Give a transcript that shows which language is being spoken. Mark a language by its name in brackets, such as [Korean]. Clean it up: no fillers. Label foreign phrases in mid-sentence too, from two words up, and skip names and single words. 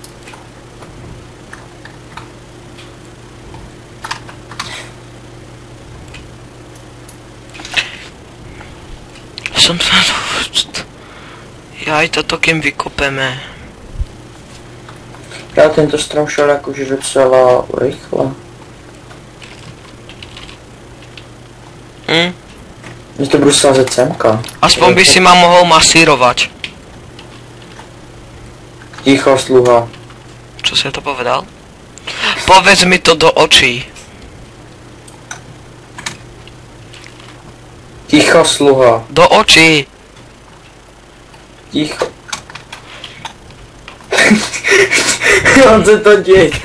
[Slovak] Jaj, toto kým vykopeme. [Czech] Já tento strom šel jakože docela rychle. Mě to budu sázet semka. [Slovak] Aspoň by si ma mohol masírovať. Ticho, sluha. Čo si to povedal? Povedz mi to do očí. Ticho, sluha. Do očí. Ticho. [Czech] On se to děje.